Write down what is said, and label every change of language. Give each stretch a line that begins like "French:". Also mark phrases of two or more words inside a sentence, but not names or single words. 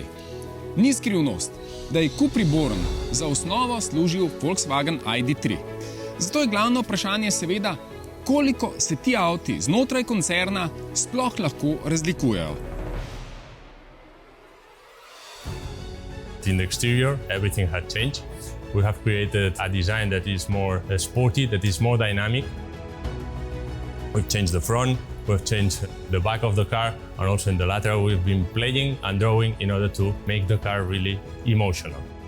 Slovenian: Ni skrivnost, da je Cupri Born za osnovo služil Volkswagen ID.3. Zato je glavno vprašanje seveda, koliko se ti avti znotraj koncerna sploh lahko razlikujejo.
English: In the exterior, everything had changed. We have created a design that is more sporty, that is more dynamic. We've changed the front, we've changed the back of the car, and also in the lateral we've been playing and drawing in order to make the car really emotional.